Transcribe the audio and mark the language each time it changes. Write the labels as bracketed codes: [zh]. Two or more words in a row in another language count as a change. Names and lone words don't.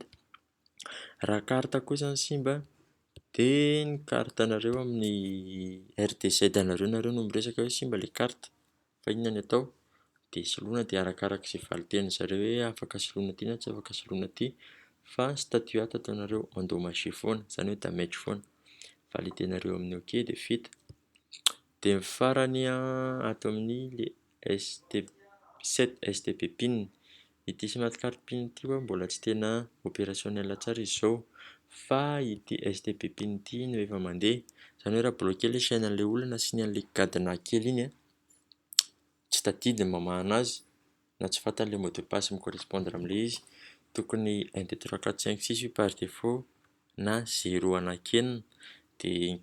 [mg] Raha carte kosa ny simba, de ny carte anareo amin'ny RDZ anareo no miresaka hoe simba le carte, fa inona ny atao, de soloina, de arakarak'izay valiten'ny zareo hoe afaka soloina aty na tsy afaka soloina aty, fa ny statut ato ataonareo endommagé foana, zany hoe damage foana, validenareo amin'ny OK de vita. De ny farany ato amin'ny le [en] STB PIN, [mg] ity [en] smart card PIN [mg] ity mbola tsy tena opérationnel tsara izy zao, fa ity [en] STB PIN [mg] ity no efa mandeha, zany hoe raha bloqué le chaîne an'le olona sy ny an'le cadenas kely iny a, tsy tadidiny mamaha anazy, na tsy fantan'le [fr] mot de passe [mg] mi-correspondre amin'le izy, tokony 1 2 3 4 5 6 io [fr] par défaut [mg] na 0 anankenina, de ny